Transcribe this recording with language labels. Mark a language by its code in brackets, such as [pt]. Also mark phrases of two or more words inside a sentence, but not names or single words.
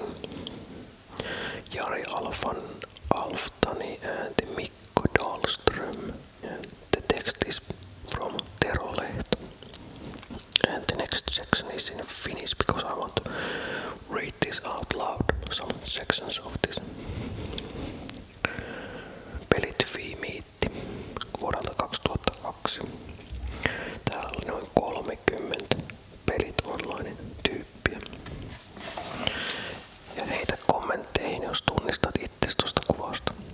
[en] Jari Alftani and Mikko Dahlström. And the text is from Tero Lehto. And the next section is in Finnish because I want to read this out loud, some sections of this. [fi] Pelit Meetti vuodelta 2002. Täällä oli noin 30 Pelit Online tyyppiä. Ja heitä kommentteihin, jos tunnistat itses tosta kuvasta.